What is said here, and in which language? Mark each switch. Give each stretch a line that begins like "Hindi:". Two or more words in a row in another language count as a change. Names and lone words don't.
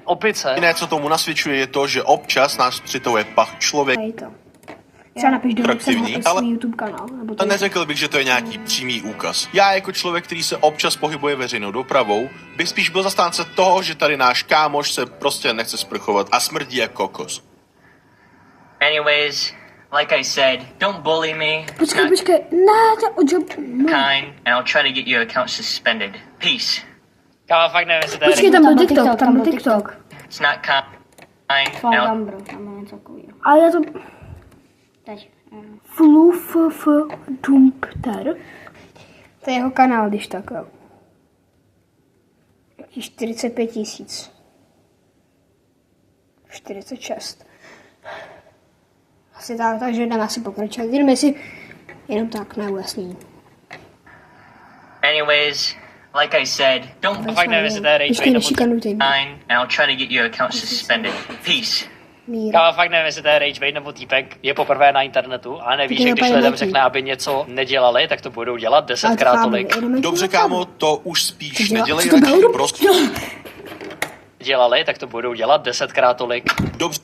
Czech: Jiné, co tomu nasvědčuje, je to, že občas nás přitahuje pach člověka. Tady to. Třeba napiš do Atraktivní, ale- svůj YouTube kanál. Nebo to Neřekl bych, že to je nějaký přímý úkaz. Já jako člověk, který se občas pohybuje veřejnou dopravou, bych spíš byl zastánce toho, že tady náš kámoš se prostě nechce sprchovat a smrdí jak kokos.
English: Anyways, like I said, don't bully me.
Czech: Počkej,
English: Not
Czech: počkej, ne, to o job, no.
English: kind, and I'll try to get your account suspended. Peace.
Czech: Kámo, fakt nevím, jestli to je Počkej, tam byl TikTok, tam byl TikTok.
English: It's not kind. Fal and I'll
Czech: Gambro, tam je něco takového. Ale já to... Teď. Fluf Dumpter. To je jeho kanál, když tak, jo. Jaký 45 000. 46. Asi tak, takže jdeme asi pokračovat. Jdeme si jenom tak na ujasnění.
English: Anyways, like I said, don't
Czech: Fakt nevím, jestli to je rage Počkej, bait nebo... nešikanujte mě.
English: kind, and I'll try to get your account suspended. Peace.
Czech: Mír. Kámo, fakt nevím, jestli to je
English: rage bait
Czech: nebo týpek je poprvé na internetu a neví, Tak že je když úplně lidem letí. řekne, aby něco nedělali, tak to budou dělat Ale 10krát kámo, tolik. jdeme Dobře, dělat kámo, to už spíš Co dělá- nedělej co to radši, bylo? prostě. Dělali, tak to budou dělat 10krát tolik. Dobře,